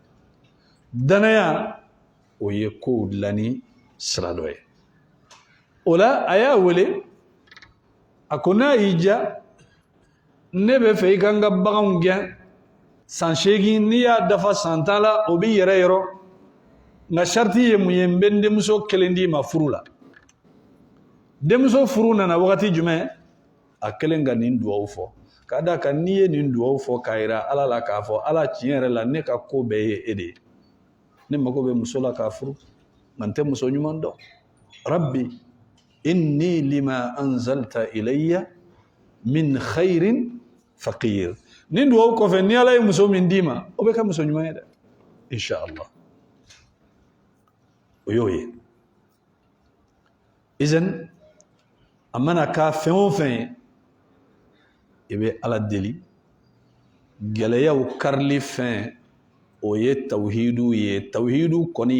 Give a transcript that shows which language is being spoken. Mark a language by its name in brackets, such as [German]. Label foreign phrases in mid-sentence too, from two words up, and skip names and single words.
[Bambara] danaya o ye kow dilanni sira dɔ ye o la a y'a wele a ko n'a y'i diya ne bɛ fɛ i ka n ka baganw gɛn san 8 n'i y'a dafa san 10 la o bɛ yɛrɛ yɔrɔ nka sariti ye mun ye n bɛ n denmuso kelen d'i ma furu la denmuso furu nana wagati jumɛn a kelen ka nin duwawu fɔ ka d'a kan n'i ye nin duwawu fɔ k'a yira ala la k'a fɔ ala tiɲɛ yɛrɛ la ne ka ko bɛɛ ye e de ye ne mago bɛ muso la k'a furu nka n tɛ muso ɲuman dɔn [Arabic] رب إني لما أنزلت إلي من خير فقير [Bambara] nin duwawu kɔfɛ ni ala ye muso min d'i ma o bɛ kɛ muso ɲuman ye dɛ inshallah o y'o ye izan a mana k'a fɛn o fɛn ye i bɛ ala deli gɛlɛyaw karili fɛn o ye tawhidu ye tawhidu kɔni